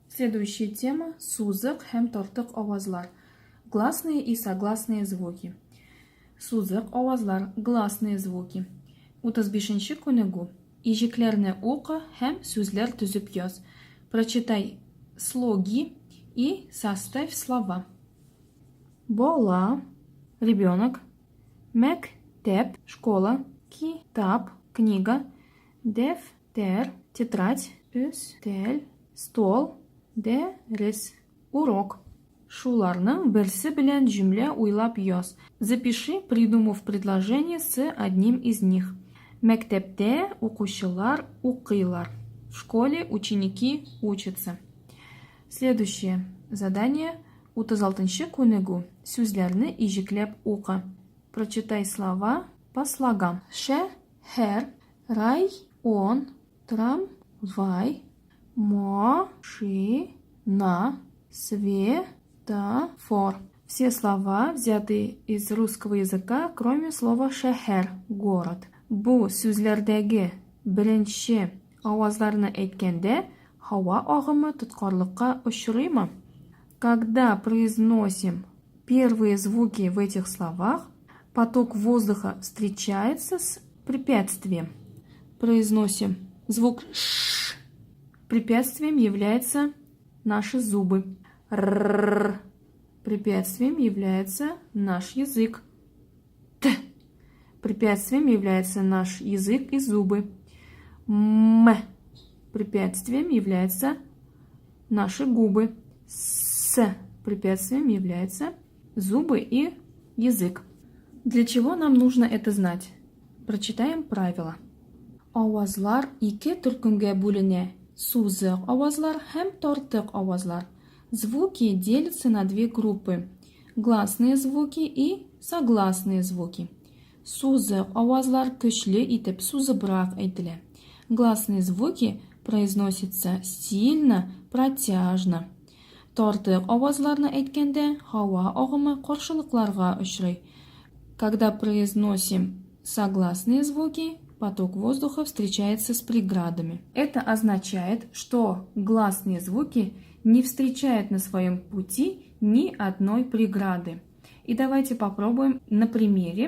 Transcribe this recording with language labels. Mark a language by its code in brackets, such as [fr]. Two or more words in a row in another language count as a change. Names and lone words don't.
[ru] Следующая тема – [tt] сузык һәм тартык авазлар. [ru] Гласные и согласные звуки. [tt] Сузык авазлар, [ru] гласные звуки. [tt] 35-нче күнегү. Ижекләрне укы һәм сүзләр төзеп яз. [ru] Прочитай слоги и составь слова. [tt] Бала, ребенок. Мәктәп, школа. Китап, книга. Дәфтәр, тетрадь. Өстәл, стол. Дәрес, урок. Шуларның берсе белән җөмлә уйлап яз. [ru] Запиши, придумав предложение с одним из них. [tt] Мәктәптә укучылар укыйлар. [ru] В школе ученики учатся. Следующее задание. [tt] 36-нче күнегү. Сүзләрне ижекләп укы. [ru] Прочитай слова по слогам. [tt] Шәһәр, район, трамвай, машина, светофор. [ru] Все слова взяты из русского языка, кроме слова шәһәр, город. [tt] Бу сүзләрдәге беренче авазларны әйткәндә һава агымы тоткарлыкка очрыймы? [ru] Когда произносим первые звуки в этих словах, поток воздуха встречается с препятствием. Произносим звук «ш». Препятствием являются наши зубы. «Р». Препятствием является наш язык. «Т». Препятствием является наш язык и зубы. «М». Препятствием являются наши губы. «С». Препятствием являются зубы и язык. Для чего нам нужно это знать? Прочитаем правила. [tt] Авазлар ике төркемгә бүленә. Сузык авазлар һәм тартык авазлар. [ru] Звуки делятся на две группы. Гласные звуки и согласные звуки. [tt] Сузык авазлар көчле итеп сузыбрак әйтелә. [ru] Гласные звуки произносятся сильно, протяжно. [tt] Тартык авазларны әйткәндә һава агымы каршылыкларга очрый. [ru] Когда произносим согласные звуки, поток воздуха встречается с преградами. Это означает, что гласные звуки не встречают на своем пути ни одной преграды. И давайте попробуем на примере.